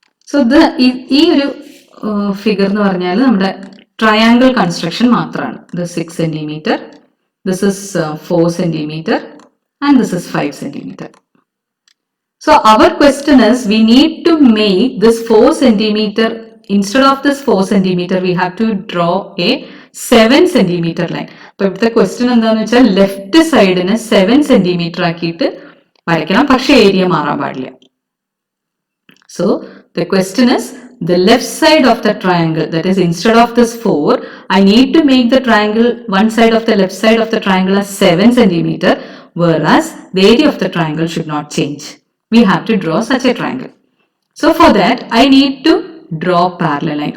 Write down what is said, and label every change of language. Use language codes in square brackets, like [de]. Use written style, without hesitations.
[ml] So ഈ ഒരു figure എന്ന് പറഞ്ഞാൽ നമ്മുടെ ട്രയാങ്കിൾ കൺസ്ട്രക്ഷൻ മാത്രമാണ്. [en] This 6 centimeter, this is 4 centimeter and this is 5 centimeter. So our question is we need to make this 4 centimeter, instead of this 4 centimeter we have to draw a 7 centimeter line. [ml] അപ്പൊ ഇവിടുത്തെ question എന്താണെന്ന് വെച്ചാൽ left സൈഡിന് 7 centimetre ആക്കിയിട്ട് വരയ്ക്കണം, പക്ഷെ area മാറാൻ പാടില്ല. [en] So the question is the left side of the triangle, that is instead of this 4 I need to make the triangle, one side of the left side of the triangle as 7 centimeter, whereas the area of the triangle should not change. We have to draw such a triangle. So for that I need to draw parallel line.